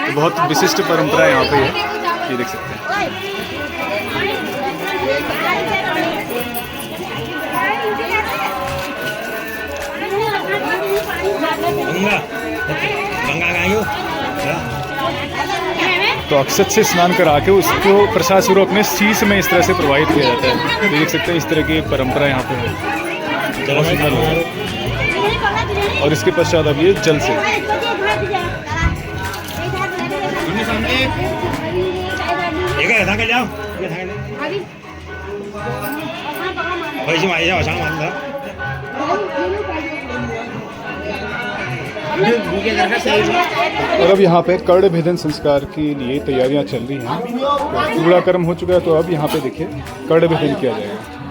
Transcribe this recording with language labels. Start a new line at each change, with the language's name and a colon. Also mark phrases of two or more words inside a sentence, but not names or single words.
Hindi: तो बहुत विशिष्ट परंपरा यहाँ पे है, ये देख सकते हैं। तो अक्षत से स्नान करा के उसको प्रसाद स्वरूप अपने शीश में इस तरह से प्रवाहित किया जाता है। तो देख सकते हैं इस तरह की परंपरा यहाँ पे है, बहुत सुंदर लग रहा है। और इसके पश्चात अब ये जल से जाओ
Chinese: 回去买一下，我想买的。
Hindi: और अब यहाँ पे कर्ण भेदन संस्कार के लिए तैयारियाँ चल रही हैं। तो पूरा कर्म हो चुका है, तो अब यहाँ पे देखिए कर्ण भेदन किया जाएगा।